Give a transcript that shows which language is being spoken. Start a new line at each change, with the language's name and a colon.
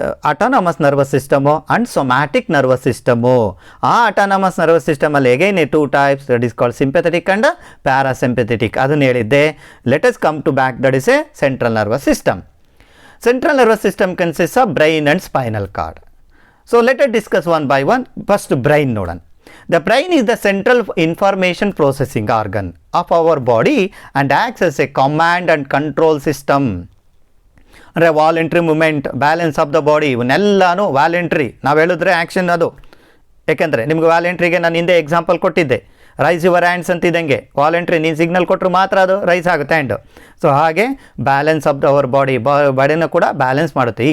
English: Autonomous nervous system and somatic nervous system. ಆ autonomous nervous ಸಿಸ್ಟಮಲ್ಲಿ again 2 types, that is called sympathetic and parasympathetic.
Kannada: ಅದನ್ನು ಹೇಳಿದ್ದೆ.
English: Let us come to back, that is a central nervous system. Central nervous system consist of brain and spinal cord. So let us discuss one by one. First brain ನೋಡೋಣ. The brain is the central information processing organ of our body and acts as a command and control system. ಅಂದರೆ voluntary movement, balance of the body, ಇವನ್ನೆಲ್ಲನೂ voluntary.
Kannada: ನಾವು ಹೇಳಿದ್ರೆ action ಅದು. ಯಾಕೆಂದರೆ ನಿಮ್ಗೆ ವ್ಯಾಲೆಂಟ್ರಿಗೆ ನಾನು ಹಿಂದೆ example ಕೊಟ್ಟಿದ್ದೆ,
English: raise your hands
Kannada: ಅಂತಿದ್ದಂಗೆ ವಾಲಂಟ್ರಿ ನೀನು ಸಿಗ್ನಲ್ ಕೊಟ್ಟರು ಮಾತ್ರ ಅದು ರೈಸ್ ಆಗುತ್ತೆ ಹ್ಯಾಂಡು. ಸೊ ಹಾಗೆ ಬ್ಯಾಲೆನ್ಸ್ ಆಫ್ ದ ಅವರ್ ಬಾಡಿನ ಕೂಡ ಬ್ಯಾಲೆನ್ಸ್ ಮಾಡುತ್ತೆ.